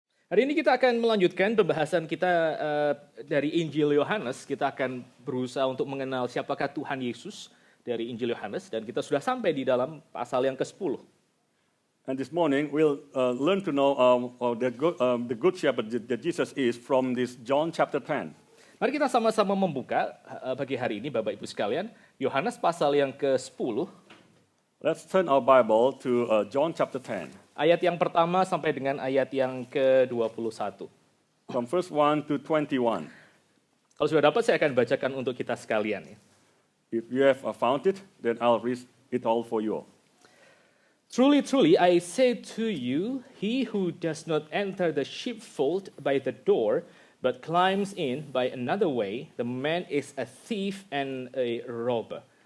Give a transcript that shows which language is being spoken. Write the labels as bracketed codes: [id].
[id] Hari ini kita akan melanjutkan pembahasan kita dari Injil Yohanes. Kita akan berusaha untuk mengenal siapakah Tuhan Yesus dari Injil Yohanes. Dan kita sudah sampai di dalam pasal yang ke-10. [en] And this morning we'll learn to know the good shepherd that Jesus is from this John chapter 10. [id] Mari kita sama-sama membuka pagi hari ini Bapak Ibu sekalian. Yohanes pasal yang ke-10. [en] Let's turn our Bible to John chapter 10. [id] Ayat yang pertama sampai dengan ayat yang ke-21. [en] From verse 1 to 21. [id] Kalau sudah dapat saya akan bacakan untuk kita sekalian. [en] If you have found it, then I'll read it all for you. Truly, truly, I say to you, he who does not enter the sheepfold by the door, but climbs in by another way, the man is a thief and a robber.